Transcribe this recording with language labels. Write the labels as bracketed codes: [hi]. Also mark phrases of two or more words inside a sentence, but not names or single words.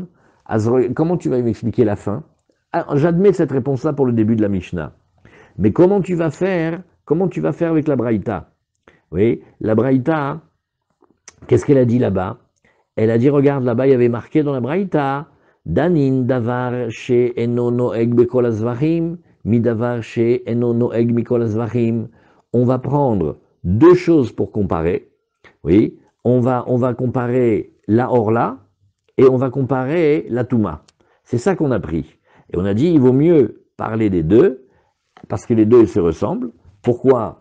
[fr] Comment tu vas m'expliquer la fin? Ah, j'admets cette réponse-là pour le début de la Mishnah. Mais comment tu vas faire avec la Braïta? Oui, la Braïta, qu'est-ce qu'elle a dit là-bas? Elle a dit, regarde, là-bas, il y avait marqué dans la Braïta, [he] דנין דבר ש אינו נוהג בכל הזבחים, מ דבר ש אינו נוהג מכל הזבחים. [fr] On va prendre deux choses pour comparer. Oui, on va comparer la Orla et on va comparer la Touma. C'est ça qu'on a pris. Et on a dit, il vaut mieux parler des deux, parce que les deux se ressemblent. Pourquoi?